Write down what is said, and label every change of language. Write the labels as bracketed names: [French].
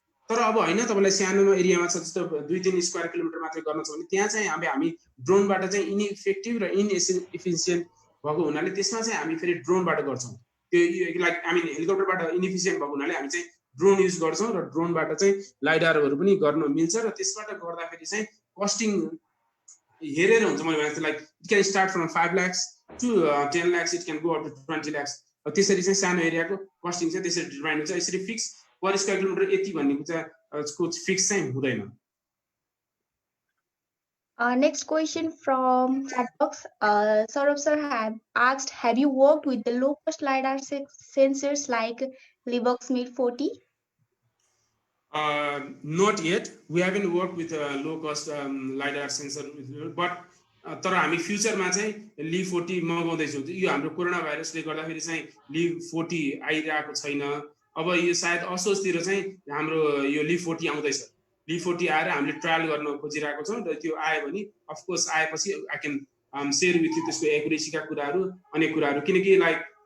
[Nepali] तर अब हैन तपाईलाई सानो एरियामा छ जस्तो 2-3 स्क्वायर किलोमिटर मात्रै गर्न छ भने त्यहाँ चाहिँ हामी ड्रोनबाट चाहिँ इनइफेक्टिभ र इनएफिसिएन्ट भएको हुनाले त्यसमा चाहिँ हामी फेरि ड्रोनबाट गर्छौँ त्यो [English] like I mean [Nepali] हेलिकप्टरबाट इनएफिसिएन्ट भएको हुनाले हामी चाहिँ ड्रोन युज गर्छौँ र ड्रोनबाट चाहिँ लाइडारहरू पनि गर्न मिल्छ र त्यसबाट गर्दाखेरि चाहिँ कस्टिङ हेरेर हुन्छ मैले भने like [English] it can start from 5 lakhs to 10 lakhs it can go up to 20 lakhs [Nepali] त्यसरी चाहिँ सानो एरियाको कस्टिङ चाहिँ त्यसरी डिटरमाइन हुन्छ यसरी फिक्स पर स्क्वायर किलोमिटर यति भन्ने चाहिँ फिक्स चाहिँ हुँदैन [English] Next question from Chatbox. Saurabh sir asked, have you worked with the low-cost LiDAR sensors like Livox Mid 40? Not yet. We haven't worked with a low-cost LiDAR sensor, but [Nepali] तर हामी फ्युचरमा चाहिँ ली 40 मगाउँदैछौँ यो हाम्रो कोरोना भाइरसले गर्दाखेरि चाहिँ ली 40 आइरहेको छैन अब यो सायद असोजतिर चाहिँ हाम्रो यो ली 40 आउँदैछ ली 40 आएर हामीले ट्रायल गर्न खोजिरहेको छौँ र त्यो आयो भने अफ कोर्स आएपछि [English] I can share with you [Nepali] त्यसको एक्युरेसीका कुराहरू अनेक कुराहरू किनकि लाइक